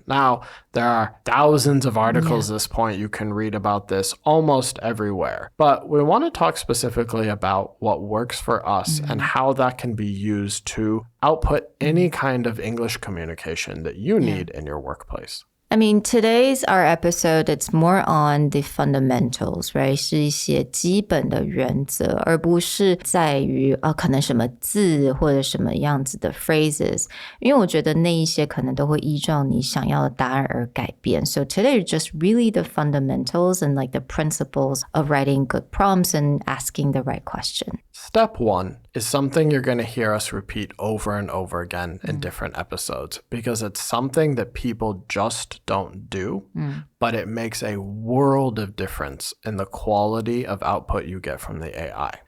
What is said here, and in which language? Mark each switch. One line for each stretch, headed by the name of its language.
English: Now, there are thousands of articles at this point. You can read about this almost everywhere. But we want to talk specifically about what works for us and how that can be used to output any kind of English communication that you need in your workplace. I mean, today's our episode, it's more on the fundamentals, right?
Chinese: 是一些基本的原则，而不是在于可能什么字或者什么样子的 phrases. 因为我觉得那一些可能都会依照你想要的答案而改变.
English: So today is just really the fundamentals and like the principles of writing good prompts and asking the right question. Step 1 is something you're going to hear us repeat over and over again in different episodes because it's something that people just don't do, but it makes a world of difference in the quality of output you get from the AI.